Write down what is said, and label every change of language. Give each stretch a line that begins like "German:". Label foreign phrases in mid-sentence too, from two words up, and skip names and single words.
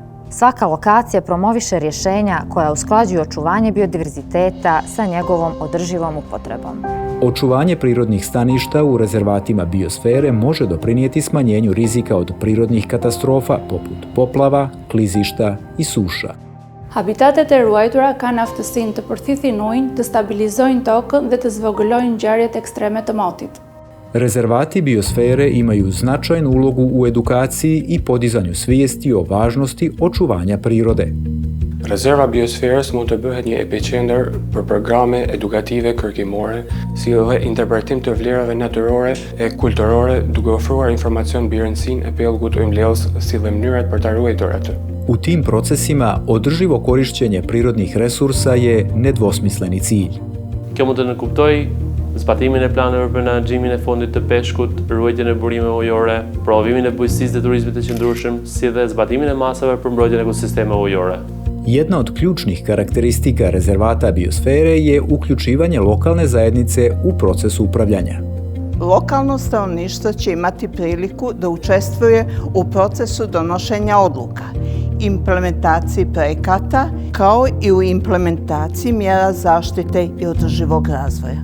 Serbian: Svaka lokacija promoviše rješenja koja usklađuju očuvanje biodiverziteta sa njegovom održivom upotrebom. Očuvanje prirodnih staništa u rezervatima biosfere može doprinijeti smanjenju rizika od prirodnih katastrofa poput poplava, klizišta i suša.
Albanian: Habitatet e ruajtura kanë aftësinë të përthithin ujin, të stabilizojnë tokën dhe të zvogëlojnë ngjarjet ekstreme të motit.
Serbian: Rezervati biosfere imaju značajnu ulogu u edukaciji i podizanju svijesti o važnosti očuvanja prirode.
Albanian: Rezerva biosferës mund të bëhet një epicentër për programe edukative kërkimore, si edhe interpretim të vlerave natyrore e kulturore, duke ofruar informacion mbi rëndësinë e pellgut ujmbledhës si dhe mënyrat për ta ruajtur atë.
Serbian: U tim procesima održivo korišćenje prirodnih resursa je nedvosmisleni cilj.
Albanian: Kjo mund të nënkuptoj zbatimin e planeve për menaxhimin e fondit të peshkut, ruajtjen e burimeve ujore, promovimin e bujqësisë dhe turizmit të qëndrueshëm, si dhe zbatimin e masave për mbrojtjen e ekosistemeve ujore.
Serbian: Jedna od ključnih karakteristika rezervata biosfere je uključivanje lokalne zajednice u proces upravljanja. Lokalno stanovništvo će imati priliku da učestvuje u procesu donošenja odluka, implementaciji projekata, kao i u implementaciji mjera zaštite i održivog razvoja.